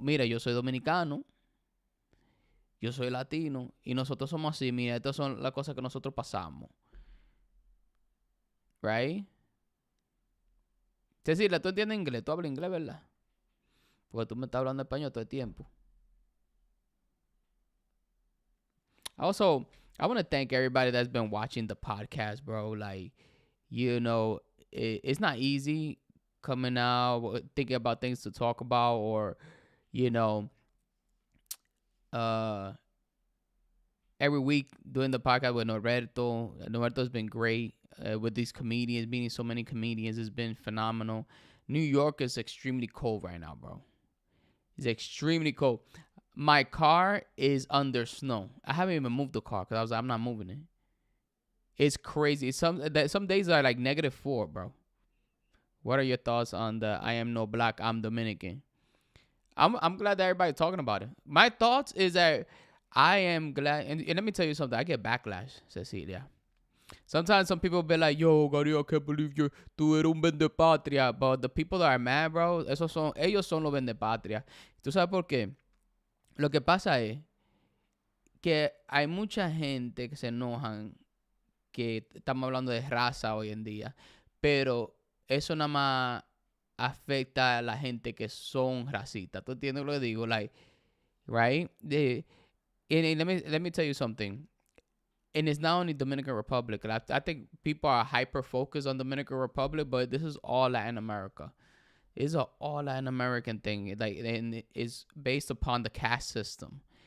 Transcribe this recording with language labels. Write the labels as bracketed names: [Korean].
[Spanish] Mira, yo soy dominicano, yo soy latino y nosotros somos así. Mira, estas son las cosas que nosotros pasamos, [English] right? [Spanish] Cecilia, tú entiendes inglés, tú hablas inglés, ¿verdad? Porque tú me estás hablando español todo el tiempo. [English] Also, I want to thank everybody that's been watching the podcast, bro. Like, it's not easy coming out, thinking about things to talk about, or, you know, every week doing the podcast with Norberto. Norberto's been great with these comedians, meeting so many comedians. It's been phenomenal. New York is extremely cold right now, bro. It's extremely cold. My car is under snow. I haven't even moved the car because I'm not moving it. It's crazy. Some days are like -4, bro. What are your thoughts on the I am no black, I'm Dominican? I'm glad that everybody's talking about it. My thoughts is that I am glad, and let me tell you something. I get backlash, Cecilia. Sometimes some people be like, yo, Gadiel, I can't believe [Spanish] tú eres un vende patria. [English] But the people that are mad, bro, [Spanish] ellos son los vende patria. ¿Tú sabes por qué? Lo que pasa es que hay mucha gente que se enojan que estamos hablando de raza hoy en día, pero eso nada más afecta a la gente que son racistas. ¿Tú entiendes lo que digo? [English] Like, right? And let me tell you something. And it's not only Dominican Republic. I think people are hyper focused on Dominican Republic, but this is all Latin America. It's an all Latin American thing. Like, and it's based upon the caste system.